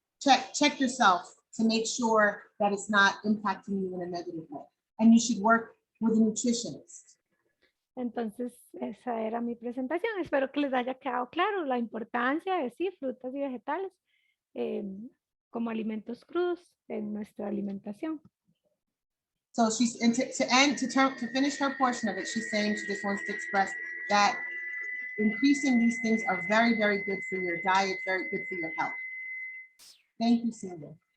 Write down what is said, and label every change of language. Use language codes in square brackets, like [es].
[en] check yourself to make sure that it's not impacting you in a negative way. And you should work with a nutritionist. [es] Entonces, esa era mi presentación. Espero que les haya quedado claro la importancia de sí, frutas y vegetales como alimentos crudos en nuestra alimentación. [en] So she's to finish her portion of it, she's saying she just wants to express that increasing these things are very, very good for your diet, very good for your health. Thank you, Cindy.